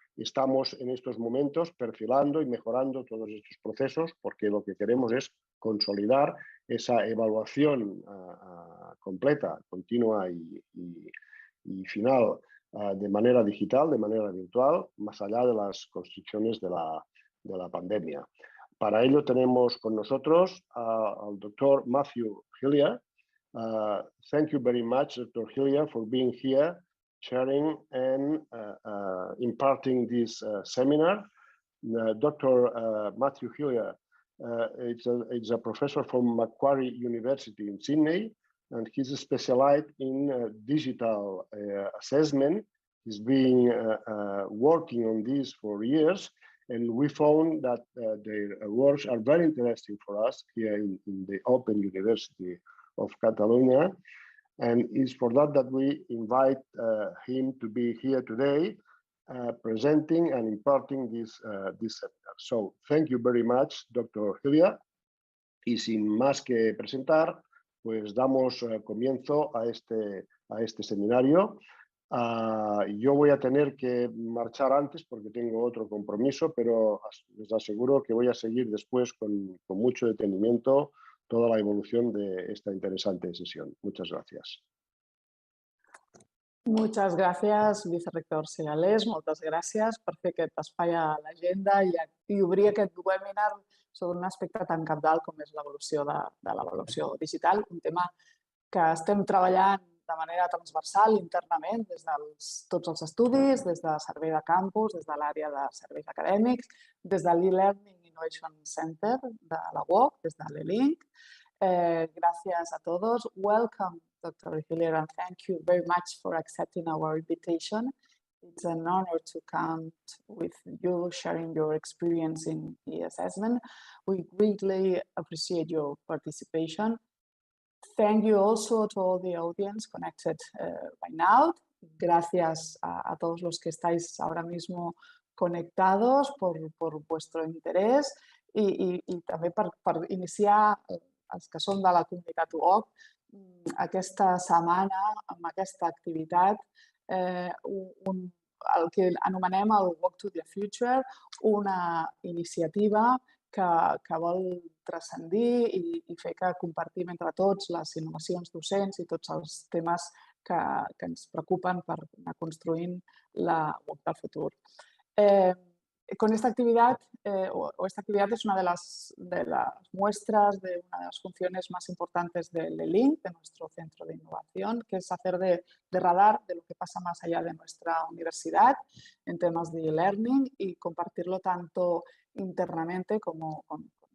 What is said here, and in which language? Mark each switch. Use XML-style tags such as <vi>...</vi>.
<es>Estamos en estos momentos perfilando y mejorando todos estos procesos porque lo que queremos es consolidar esa evaluación completa, continua y final de manera digital, de manera virtual, más allá de las constricciones de la pandemia. Para ello tenemos con nosotros al doctor Mathew Hillier.</es> <en>Thank you very much, Dr. Hillier, for being here, sharing and imparting this seminar. Dr. Mathew Hillier is a professor from Macquarie University in Sydney, and he's specialized in digital assessment. He's been working on this for years, and we found that their works are very interesting for us here in the Open University of Catalonia, and it's for that we invite him to be here today presenting and imparting this seminar. So thank you very much, Dr. Hillier.</en> <es>Y sin más que presentar, pues damos comienzo a este seminario. Yo voy a tener que marchar antes porque tengo otro compromiso, pero les aseguro que voy a seguir después con mucho detenimiento toda la evolución de esta interesante sesión. Muchas gracias.</es> <ca>Muchas gràcies, vicerector Segales. Moltes gràcies per fer aquest espai a l'agenda i obrir aquest webinar sobre un aspecte tan cabdal com és l'evolució de l'avaluació digital, un tema que estem treballant de manera transversal internament des de tots els estudis, des de servei de campus, des de l'àrea de serveis acadèmics, des de l'e-Learning Innovation Center de la UOC, des de l'e-Link.</ca> <es>Gracias a todos.</es> <en>Welcome, Dr. Hillier, and thank you very much for accepting our invitation. It's an honor to come with you sharing your experience in e-assessment. We greatly appreciate your participation. Thank you also to all the audience connected by now.</en> <es>Gracias a todos los que estáis ahora mismo conectados por vuestro interés y</es> <ca>també per iniciar els que són de la comunitat UOC aquesta setmana amb aquesta activitat, el que anomenem el Walk to the Future, una iniciativa que vol transcendir i fer que compartim entre tots les innovacions docents i tots els temes que ens preocupen per anar construint la UOC del futur.</ca> <es>Con esta actividad, esta actividad es una de las muestras de una de las funciones más importantes del E-Link, de nuestro centro de innovación, que es hacer de radar de lo que pasa más allá de nuestra universidad en temas de e-learning y compartirlo tanto internamente como con</es>